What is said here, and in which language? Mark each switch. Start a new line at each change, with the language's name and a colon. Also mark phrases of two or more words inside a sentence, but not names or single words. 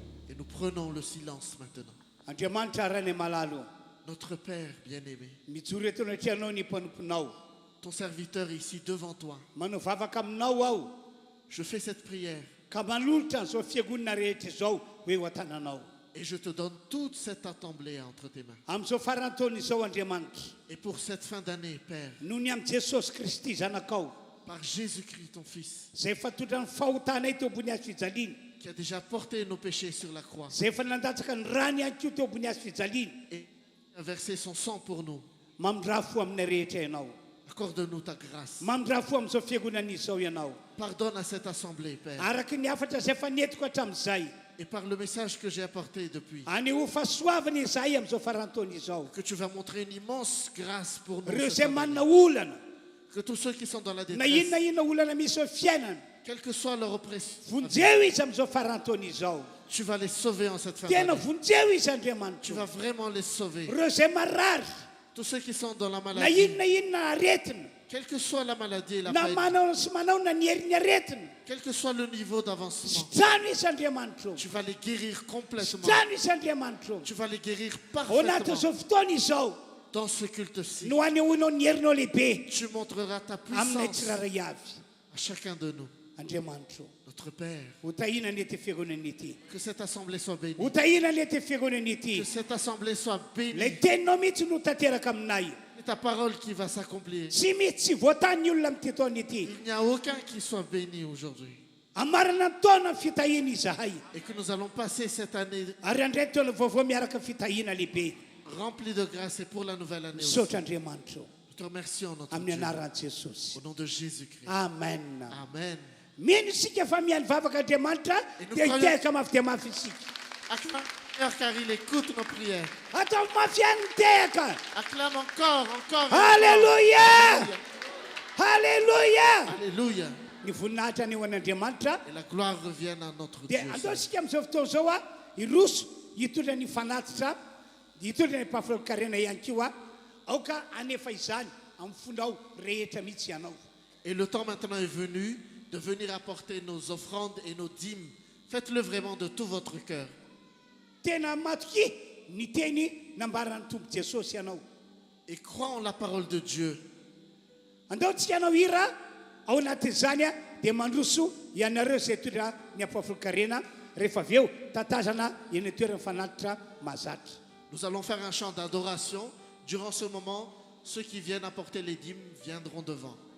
French: Et nous prenons le silence maintenant.
Malagasy: Andriamanitra arany malalo.
French: Notre Père bien-aimé,
Malagasy: Mijoro eto anaty anao ny mpanomponao.
French: ton serviteur est ici devant toi.
Malagasy: Manao vavaka aminao aho.
French: Je fais cette prière
Malagasy: ka manolotra an'izao fiangonana rehetra izao hoe ho an-tananao.
French: Et je te donne toute cette assemblée entre tes mains.
Malagasy: Amin'izao farantaona izao Andriamanitra,
French: Et pour cette fin d'année, Père,
Malagasy: noho ny amin'ny Jesosy Kristy zanakao,
French: par Jésus-Christ, ton Fils,
Malagasy: izay efa tondra ny fahotanay teo ambony hazo fijaliana,
French: qui a déjà porté nos péchés sur la croix
Malagasy: izay efa nandatsaka ny rany ihany koa teo ambony hazo fijaliana,
French: et a versé son sang pour nous,
Malagasy: mamindra fo aminay rehetra ianao,
French: accorde-nous ta grâce.
Malagasy: mamindra fo amin'izao fiangonana izao ianao,
French: Pardonne à cette assemblée, Père.
Malagasy: araky ny afatra izay efa netiko hatramin'izay,
French: Et par le message que j'ai apporté depuis,
Malagasy: aneho fahasoavana izahay amin'izao farantaona izao,
French: que tu vas montrer une immense grâce pour nous.
Malagasy: ireo
French: cette
Malagasy: izay
French: année.
Malagasy: manana olana,
French: Que tous ceux qui sont dans la
Malagasy: na
French: détresse,
Malagasy: inona olana misy eo fiainana,
French: quelle que soit leur oppression,
Malagasy: vonjeo izy amin'izao farantaona izao,
French: tu vas les sauver en cette fin
Malagasy: tena
French: d'année.
Malagasy: vonjeo izy
French: Tu
Malagasy: Andriamanitra,
French: vas vraiment les sauver.
Malagasy: ireo izay marary,
French: Tous ceux qui sont dans la
Malagasy: na
French: maladie,
Malagasy: inona aretina,
French: quelle que soit la maladie et la
Malagasy: na
French: maladie,
Malagasy: manao sy manao na ny herin'ny aretina,
French: quel que soit le niveau d'avancement,
Malagasy: sitrano izy Andriamanitra,
French: tu vas les guérir complètement.
Malagasy: sitrano izy Andriamanitra,
French: Tu vas les guérir
Malagasy: ao anatin'izao
French: parfaitement
Malagasy: fotoana izao
French: dans ce culte-ci.
Malagasy: no anehoanao ny herinao lehibe
French: Tu montreras ta
Malagasy: aminay
French: puissance
Malagasy: tsiraray avy.
French: à chacun de nous.
Malagasy: Andriamanitra,
French: Notre Père,
Malagasy: ho tahina ny ety fiangonana ity,
French: que cette assemblée soit bénie.
Malagasy: ho tahina ny ety fiangonana ity,
French: Que cette assemblée soit bénie.
Malagasy: lay teninao mihitsy no tanteraka aminay,
French: C'est ta parole qui va s'accomplir.
Malagasy: tsy mihitsy tsy voatany ny olona amin'ity taona ity,
French: Il n'y a aucun qui soit béni aujourd'hui.
Malagasy: amarana ny taona ny fitahiana izahay,
French: Et que nous allons passer cette année
Malagasy: ary andray taona vaovao miaraka fitahiana lehibe.
French: remplie de grâce et pour la nouvelle année aussi.
Malagasy: Misaotra Andriamanitra
French: Nous te remercions, notre
Malagasy: amin'ny
French: Dieu.
Malagasy: anaran'i Jesosy.
French: Au nom de Jésus-Christ.
Malagasy: Amen.
French: Amen.
Malagasy: Mino isika fa mihaly vavaka Andriamanitra dia hitehaka mafy dia mafy isika.
French: Acclame Seigneur car il écoute nos prières.
Malagasy: Atao mafy ihany mitehaka.
French: Acclame encore, encore.
Malagasy: Halleluja! Halleluja!
French: Alléluia.
Malagasy: Ny voninahitra ny eo an'Andriamanitra
French: Et la gloire revienne à notre
Malagasy: dia
French: Dieu.
Malagasy: andao isika amin'izao fotoana izao a iroso hitondra ny fanatitra, hitondra ny mpafolokarena ihany koa a, aoka anefa izany amin'ny fonao rehetra mihitsy ianao.
French: Et le temps maintenant est venu de venir apporter nos offrandes et nos dîmes. Faites-le vraiment de tout votre cœur.
Malagasy: Tena matoky ny teny nambaran'ny tompo Jesosy ianao.
French: Et crois en la parole de Dieu.
Malagasy: Andaontsika ianao hira ao anatin'izany a dia mandroso ianareo izay tondra ny ampafolokarena rehefa avy eo tatazana eny toerana fanatitra mahazatra.
French: Nous allons faire un chant d'adoration. Durant ce moment, ceux qui viennent apporter les dîmes viendront devant.